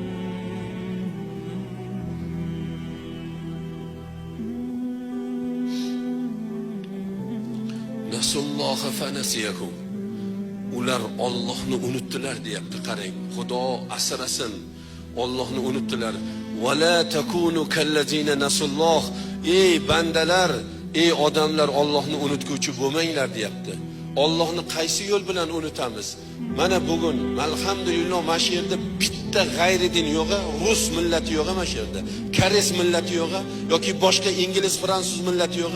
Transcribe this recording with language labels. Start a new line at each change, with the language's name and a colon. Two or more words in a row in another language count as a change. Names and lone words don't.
Arabic: نسوا الله فنسيهم.
Uzbek: Ular Allohni unutdilar deyapti. Qarang, Xudo asrasin. Allohni unutdilar.
Arabic: وَلَا تَكُونُوا كَالَّذِينَ نَسُوا اللَّهَ.
Uzbek: Ey bandalar, ey odamlar, Allohni unutguvchi bo'lmanglar deyapti. Allohni qaysi yo'l bilan unutamiz? Mana bugun alhamdulillah mana shu yerda bitta g'ayridin yo'q, rus millati yo'q mana shu yerda. Koreys millati yo'q yoki boshqa ingliz, fransuz millati yo'q.